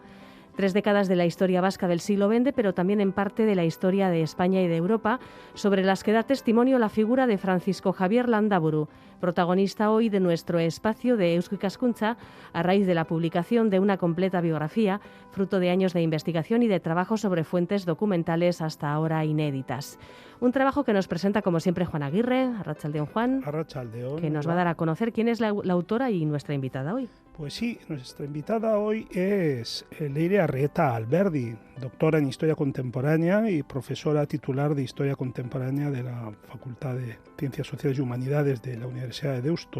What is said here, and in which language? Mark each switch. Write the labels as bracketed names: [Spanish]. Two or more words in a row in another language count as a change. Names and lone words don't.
[Spanish] 3 décadas de la historia vasca del siglo XX, pero también en parte de la historia de España y de Europa, sobre las que da testimonio la figura de Francisco Javier Landaburu, protagonista hoy de nuestro espacio de Eusko Ikaskuntza, a raíz de la publicación de una completa biografía, fruto de años de investigación y de trabajo sobre fuentes documentales hasta ahora inéditas. Un trabajo que nos presenta, como siempre, Juan Aguirre. [Basque] Arratsaldeon, Juan. Arratsaldeon. [Spanish] Que nos va a dar a conocer quién es la autora y nuestra invitada hoy. Pues sí, nuestra invitada hoy es Leire Arrieta Alberdi, doctora en Historia Contemporánea y profesora titular de Historia Contemporánea de la Facultad de Ciencias Sociales y Humanidades de la Universidad de Deusto.